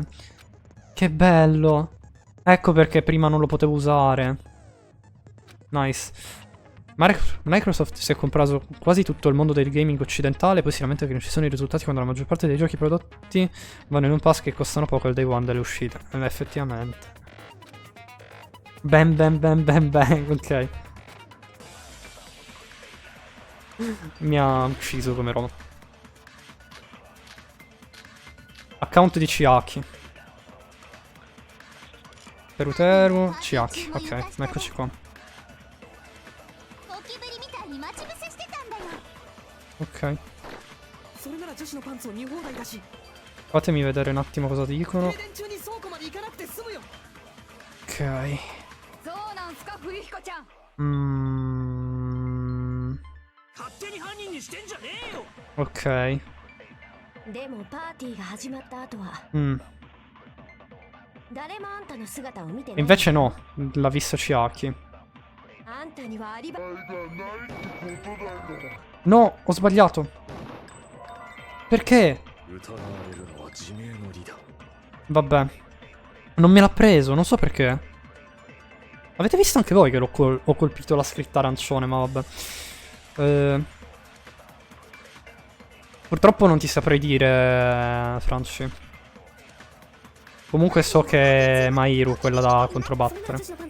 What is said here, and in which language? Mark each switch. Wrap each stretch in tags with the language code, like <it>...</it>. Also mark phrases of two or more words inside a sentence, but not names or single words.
<it>Che bello. Ecco perché prima non lo potevo usare. Nice. Microsoft si è comprato quasi tutto il mondo del gaming occidentale, poi si lamenta che non ci sono i risultati quando la maggior parte dei giochi prodotti vanno in un pass che costano poco al</it> <en>day one</en> <it>delle uscite. Effettivamente. Bam bam bam bam bam, ok. Mi ha ucciso come roba. Account di Chiaki. Teruteru, Chiaki. Ok, eccoci qua.</it> <ja>ゴキブリみたいに待ち伏せしてたんだよ。</ja> <it>Ok.</it> <ja>それなら女子のパンツを見放題だし、</ja> <it>Fatemi vedere un attimo cosa dicono.</it> <ja>停電中に倉庫まで行かなくて済むよ。</ja> <it>Ok.</it> <ja>そうなんすか冬彦ちゃん。勝手に犯人にしてんじゃねえよ。</ja> <it>Ok.</it> <ja>でもパーティーが始まった後は 誰もあんたの姿を見てない。</ja> <it>Invece no, l'ha visto Chiaki.</it> <ja>あんたにはアリバイ</ja> <it>No, ho sbagliato. Perché?</it> <ja>疑われるのは自明の理だ。</ja> <it>Vabbè. Non me l'ha preso, non so perché. Avete visto anche voi che ho colpito la scritta arancione, ma vabbè. Purtroppo non ti saprei dire, Franci. Comunque so che è Mairu quella da controbattere.</it>